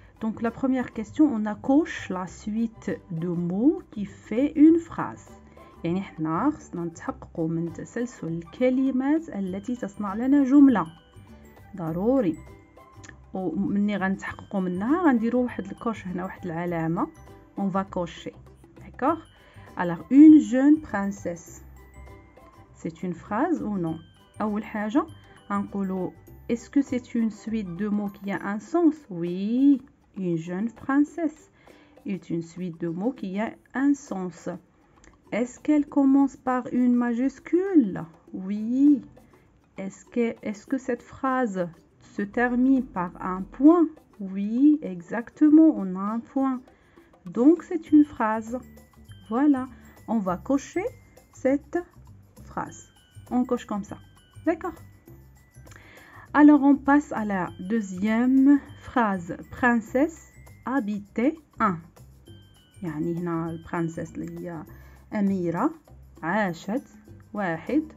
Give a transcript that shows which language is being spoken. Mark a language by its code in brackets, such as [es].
[fr] Donc la première question, on a coche la suite de mots qui fait une phrase. [ar] يعني احنا خصنا نتحققوا من تسلسل الكلمات التي تصنع لنا جملة. ضروري. ومني غنتحققوا منها غنديروا واحد الكوش هنا واحد العلامة. [fr] On va cocher. D'accord? Alors une jeune princesse. C'est une phrase ou non? [ar] أول حاجة غنقولوا [fr] est-ce que c'est une suite de mots qui a un sens? Oui. Une jeune princesse est une suite de mots qui a un sens. Est-ce qu'elle commence par une majuscule? Oui. Est-ce que cette phrase se termine par un point? Oui, exactement, on a un point. Donc, c'est une phrase. Voilà, on va cocher cette phrase. On coche comme ça. D'accord? Alors, on passe à la deuxième phrase. Princesse habitait un. [ar] يعني هنا البرنسس اللي هي أميرة عاشت واحد.